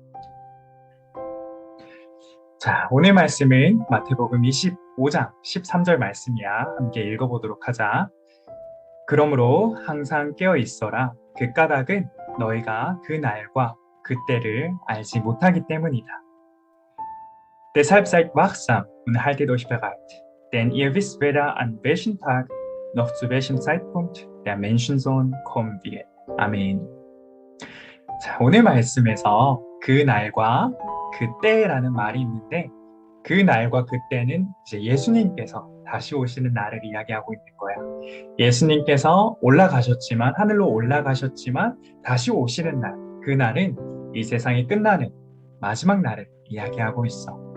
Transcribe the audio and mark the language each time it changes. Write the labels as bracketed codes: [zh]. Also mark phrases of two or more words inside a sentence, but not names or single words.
[ko] 자, 오늘 말씀은 마태복음 25장 13절 말씀이야. 함께 읽어보도록 하자. 그러므로 항상 깨어 있어라. 그 까닭은 너희가 그 날과 그 때를 알지 못하기 때문이다. [de] Deshalb seid wachsam und haltet euch bereit, denn ihr wisst weder an welchem Tag noch zu welchem Zeitpunkt der Menschensohn kommen wird. [ko] 아멘. 자, 오늘 말씀에서 그 날과 그 때라는 말이 있는데 그 날과 그 때는 이제 예수님께서 다시 오시는 날을 이야기하고 있는 거야. 예수님께서 올라가셨지만 하늘로 올라가셨지만 다시 오시는 날, 그 날은 이 세상이 끝나는 마지막 날을 이야기하고 있어.